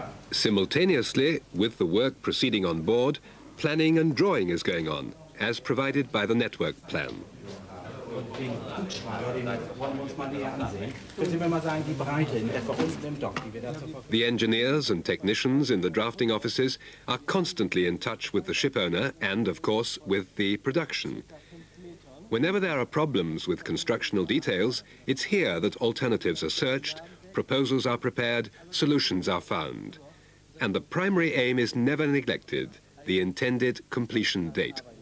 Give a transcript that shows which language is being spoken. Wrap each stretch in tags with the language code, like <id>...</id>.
<en>Simultaneously, with the work proceeding on board, planning and drawing is going on, as provided by the network plan.</en> <de>Den Kugelschreiber, den wollen wir uns mal näher ansehen. Können Sie mir mal sagen, die Breite in etwa unten im Dock, die wir da zur Verfügung haben?</de> <en>The engineers and technicians in the drafting offices are constantly in touch with the ship owner and, of course, with the production. Whenever there are problems with constructional details, it's here that alternatives are searched, proposals are prepared, solutions are found. And the primary aim is never neglected, the intended completion date.</en>